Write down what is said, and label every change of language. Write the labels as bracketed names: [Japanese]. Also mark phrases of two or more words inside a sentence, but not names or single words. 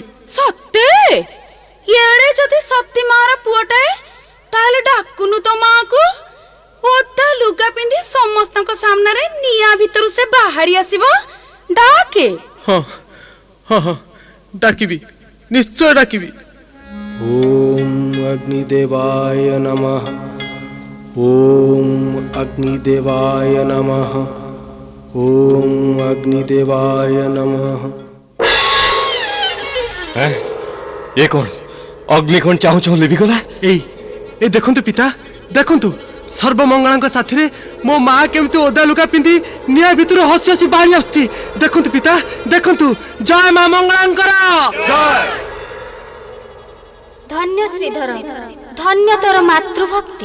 [Odia] ସତେ ଏଡେ ଯଦି ସତୀ ମାର ପୁଅଟାଏ ତାହେଲେ ଡାକୁନୁ ତ ମାକୁ। ଓଦା ଲୁଗା ପିନ୍ଧି ସମସ୍ତଙ୍କ ସାମ୍ନାରେ ନିଆଁ ଭିତରୁ ସେ ବାହାରି ଆସିବ। ଡାକେ। ହଁ ହଁ ହଁ ଡାକିବି, ନିଶ୍ଚୟ ଡାକିବି। [Sanskrit] ओम अग्निदेवाय नमः। ओम अग्निदेवाय नमः। ओम अग्निदेवाय नमः। [Odia] ଏ କ'ଣ ଅଗ୍ନି କ'ଣ ଚାହୁଁ ଚାହୁଁ ଲିଭିଗଲା? ଏଇ ଦେଖନ୍ତୁ ପିତା, ଦେଖନ୍ତୁ ସର୍ବମଙ୍ଗଳାଙ୍କ ସାଥିରେ ମୋ ମା କେମିତି ଓଦା ଲୁଗା ପିନ୍ଧି ନିଆଁ ଭିତରୁ ହସି ହସି ବାହାରି ଆସୁଛି। ଦେଖନ୍ତୁ ପିତା, ଦେଖନ୍ତୁ। ଜୟ ମା ମଙ୍ଗଳାଙ୍କର। ଧନ୍ୟ ଶ୍ରୀଧର, ଧନ୍ୟ ତୋର ମାତୃଭକ୍ତି।